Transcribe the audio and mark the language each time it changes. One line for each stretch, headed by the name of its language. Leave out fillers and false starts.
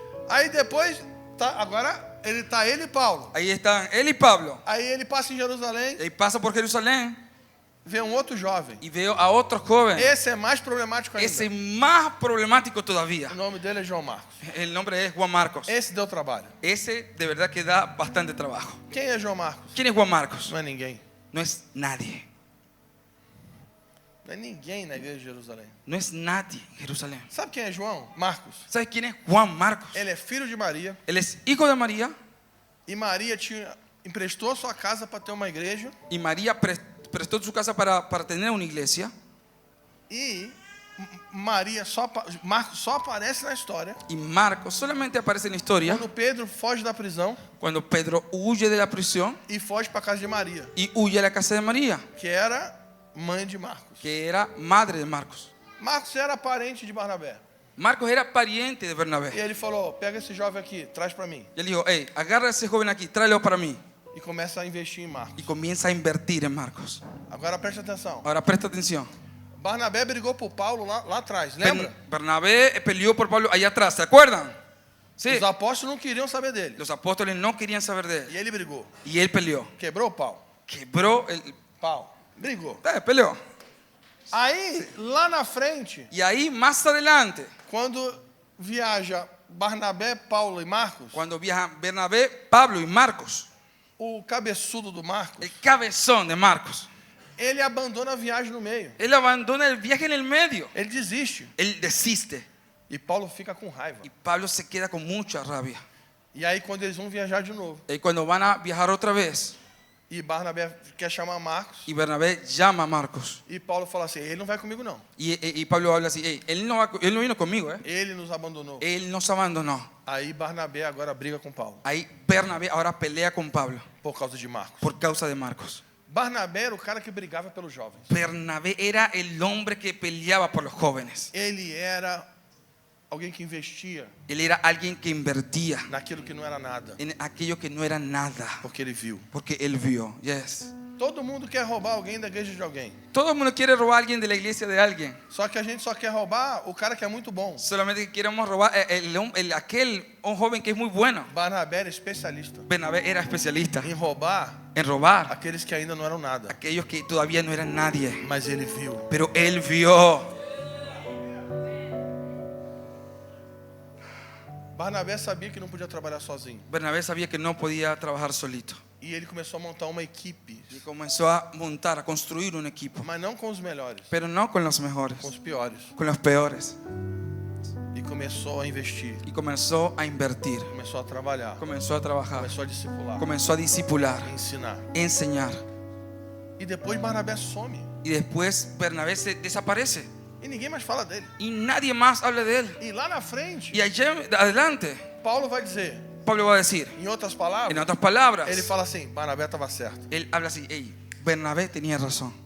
Portuguese: Aí depois, agora ele e Paulo.
Spanish: Ahí están él y Pablo.
Portuguese: Aí ele passa em Jerusalém,
Spanish: Y pasa por Jerusalén
Portuguese: vê um outro jovem.
Spanish: y veo a otro joven.
Portuguese: Esse é mais problemático ainda.
Spanish: Ese es más problemático todavía.
Portuguese: O nome dele é João Marcos.
Spanish: El nombre es Juan Marcos.
Portuguese: Esse deu trabalho.
Spanish: Ese de verdad que da bastante trabajo.
Portuguese: Quem é João Marcos?
Spanish: ¿Quién es Juan Marcos?
Portuguese: Não é ninguém.
Spanish: No es nadie.
Portuguese: Não é ninguém na igreja de Jerusalém.
Spanish: No es nadie en Jerusalén.
Portuguese: Sabe quem é João? Marcos.
Spanish: ¿Sabes quién es Juan Marcos?
Portuguese: Ele é filho de Maria.
Spanish: Él es hijo de María
Portuguese: E Maria emprestou a sua casa para ter uma igreja.
Spanish: y María prestó su casa para tener una iglesia.
Portuguese: E Marcos só aparece na história
Spanish: Y Marcos solamente aparece en la historia
Portuguese: quando Pedro foge da prisão
Spanish: cuando Pedro huye de la prisión
Portuguese: e foge para a casa de Maria,
Spanish: y huye a la casa de María,
Portuguese: que era mãe de Marcos.
Spanish: que era madre de Marcos.
Portuguese: Marcos era parente de Barnabé.
Spanish: Marcos era pariente de
Portuguese: E
Spanish: Bernabé.
Portuguese: ele falou, pega esse jovem aqui, traz para mim.
Spanish: Y él dijo, hey, agarra a ese joven aquí, tráelo para mí.
Portuguese: E começa a investir em Marcos.
Spanish: Y comienza a invertir en Marcos.
Portuguese: Agora presta atenção.
Spanish: Ahora presta atención.
Portuguese: Barnabé brigou por Paulo lá atrás, lembra?
Spanish: Bernabé peleó por Pablo allá atrás, ¿se acuerdan? Sí.
Portuguese: Os apóstolos não queriam saber dele.
Spanish: Los apóstoles no querían saber de él.
Portuguese: E ele brigou.
Spanish: Y él peleó.
Portuguese: Quebrou o pau.
Spanish: Quebró el...
Portuguese: Pau. Brigou.
Spanish: Peleó.
Portuguese: Aí, lá na frente,
Spanish: Y ahí más adelante,
Portuguese: quando viaja Barnabé, Paulo e Marcos,
Spanish: Cuando viajan Bernabé, Pablo y Marcos,
Portuguese: o cabeçudo do Marcos,
Spanish: el cabezón de Marcos,
Portuguese: ele abandona a viagem no meio.
Spanish: él abandona el viaje en el medio.
Portuguese: Ele desiste.
Spanish: Él desiste.
Portuguese: E Paulo fica com raiva.
Spanish: Y Pablo se queda con mucha rabia.
Portuguese: E aí, quando eles vão viajar de novo,
Spanish: Y cuando van a viajar otra vez,
Portuguese: e Barnabé quer chamar Marcos,
Spanish: y Bernabé llama a Marcos,
Portuguese: e Paulo fala assim: ele não vai comigo, não.
Spanish: y Pablo habla así: "Ey, él no vino conmigo,
Portuguese: Ele nos abandonou.
Spanish: él nos abandonó".
Portuguese: Aí Barnabé agora briga com Paulo,
Spanish: Ahí Bernabé ahora pelea con Pablo
Portuguese: por causa de Marcos.
Spanish: por causa de Marcos.
Portuguese: Barnabé era o cara que brigava pelos jovens.
Spanish: Bernabé era el hombre que peleaba por los jóvenes.
Portuguese: Ele era alguém que investia
Spanish: Él era alguien que invertía
Portuguese: naquilo que não era nada,
Spanish: en aquello que no era nada,
Portuguese: porque ele viu.
Spanish: porque él vio. Yes.
Portuguese: Todo mundo quer roubar alguém da igreja de alguém.
Spanish: Todo el mundo quiere robar a alguien de la iglesia de alguien.
Portuguese: Só que a gente só quer roubar o cara que é muito bom.
Spanish: Solamente queremos robar un joven que es muy bueno.
Portuguese: Barnabé era especialista
Spanish: Bernabé era especialista
Portuguese: em roubar
Spanish: en robar
Portuguese: aqueles que ainda não eram nada.
Spanish: aquellos que todavía no eran nadie.
Portuguese: Mas ele viu.
Spanish: Pero él vio.
Portuguese: Barnabé sabia que não podia trabalhar sozinho.
Spanish: Bernabé sabía que no podía trabajar solito.
Portuguese: E ele começou a montar uma equipe,
Spanish: Y comenzó a montar, a construir un equipo.
Portuguese: mas não com os melhores,
Spanish: Pero no con los mejores,
Portuguese: com os piores.
Spanish: con los peores.
Portuguese: E começou a investir,
Spanish: Y comenzó a invertir,
Portuguese: começou a trabalhar,
Spanish: comenzó a trabajar,
Portuguese: começou a discipular,
Spanish: comenzó a discipular,
Portuguese: a ensinar.
Spanish: enseñar.
Portuguese: E depois Barnabé some.
Spanish: Y después Bernabé se desaparece.
Portuguese: E ninguém mais fala dele.
Spanish: Y nadie más habla de él.
Portuguese: E lá na frente,
Spanish: Y allá adelante,
Portuguese: Paulo vai dizer,
Spanish: Pablo va a decir,
Portuguese: em outras
Spanish: en
Portuguese: palavras,
Spanish: otras palabras,
Portuguese: ele fala assim: Barnabé estava certo.
Spanish: él habla así: "Hey, Bernabé tenía razón.